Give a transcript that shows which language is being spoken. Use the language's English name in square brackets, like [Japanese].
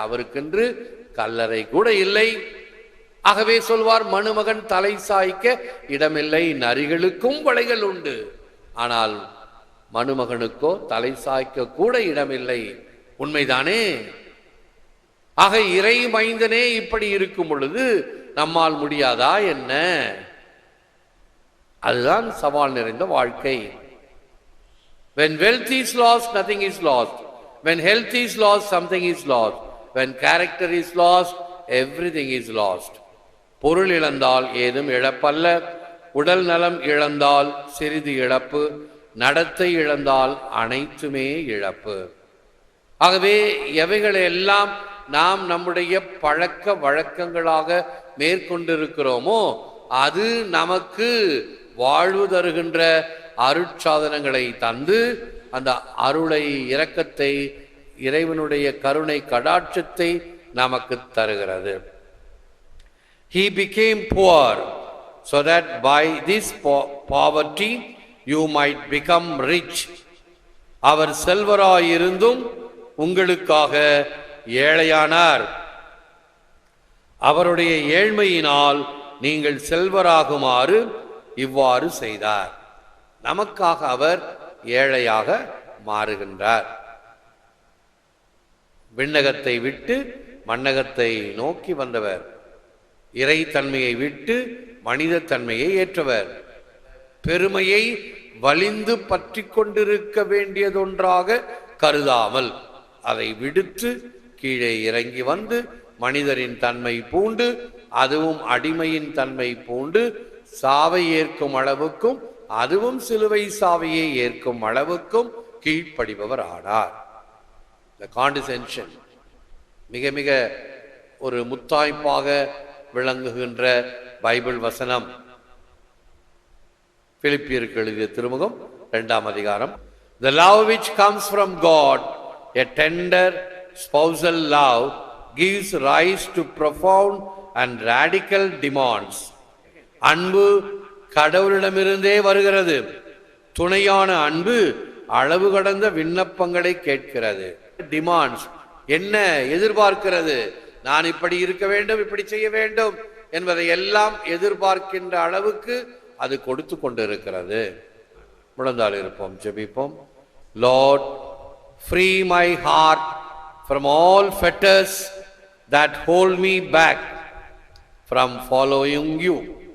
[Tamil] அவருக்கென்று கல்லறை கூட இல்லை. ஆகவே சொல்வார், மணுமகன் தலை சாய்க்க இடமில்லை, நரிகளுக்கும் வளைகள் உண்டு, ஆனால் மணுமகனுக்கோ தலை சாய்க்க கூட இடமில்லை. உண்மைதானே? ஆக இறை மைந்தனே இப்படி இருக்கும் பொழுது நம்மால் முடியாதா என்ன? அதுதான் சவால் நிறைந்த வாழ்க்கை. [English] When wealth is lost, nothing is lost. When health is lost, something is lost. When character is lost, everything is lost. [Tamil] பொருள் இழந்தால் ஏதும் இழப்பல்ல. உடல் நலம் இழந்தால் சிறிது இழப்பு. நடத்தை இழந்தால் அனைத்துமே இழப்பு. ஆகவே எவைகளை எல்லாம் நாம் நம்முடைய பழக்க வழக்கங்களாக மேற்கொண்டிருக்கிறோமோ அது நமக்கு வாழ்வு தருகின்ற அருட்சாதனங்களை தந்து அந்த அருளை, இரக்கத்தை, இறைவனுடைய கருணை கடாட்சத்தை நமக்கு தருகிறது. [English] He became poor so that by this poverty you might become rich. [Tamil] அவர் செல்வராயிருந்தும் உங்களுக்காக ஏழையானார். அவருடைய ஏழ்மையினால் நீங்கள் செல்வராகுமாறு இவ்வாறு செய்தார். நமக்காக அவர் ஏழையாக மாறுகின்றார். விண்ணகத்தை விட்டு மண்ணகத்தை நோக்கி வந்தவர், இறை தன்மையை விட்டு மனித தன்மையை ஏற்றவர், பெருமையை வலிந்து பற்றி கொண்டிருக்க வேண்டியதொன்றாக கருதாமல் அதை விடுத்து கீழே இறங்கி வந்து மனிதரின் தன்மை பூண்டு, அதுவும் அடிமையின் தன்மை பூண்டு, சாவை ஏற்கும் அளவுக்கும் அதுவும் சிலுவை சாவையை ஏற்கும் அளவுக்கும் கீழ்ப்படிபவர் ஆனார். [English] The condescension [Tamil] மிக மிக ஒரு முத்தாய்ப்பாக விளங்குகின்ற பைபிள் வசனம். பிலிப்பியருக்கு எழுதிய திருமுகம் 2ஆம் அதிகாரம். [English] The love which comes from God, a tender spousal love, gives rise to profound and radical demands. [Tamil] அன்பு கடவுளிடமிருந்தே வருகிறது. துணையான அன்பு அளவு கடந்த விண்ணப்பங்களை கேட்கிறது. டிமாண்ட்ஸ் என்ன எதிர்பார்க்கிறது? நான் இப்படி இருக்க வேண்டும், இப்படி செய்ய வேண்டும் என்பதை எல்லாம் எதிர்பார்க்கின்ற அளவுக்கு அது கொடுத்து கொண்டிருக்கிறது. முழந்தாள் இருப்போம், ஜெபிப்போம். [English] Lord, free my heart from all fetters that hold me back from following you.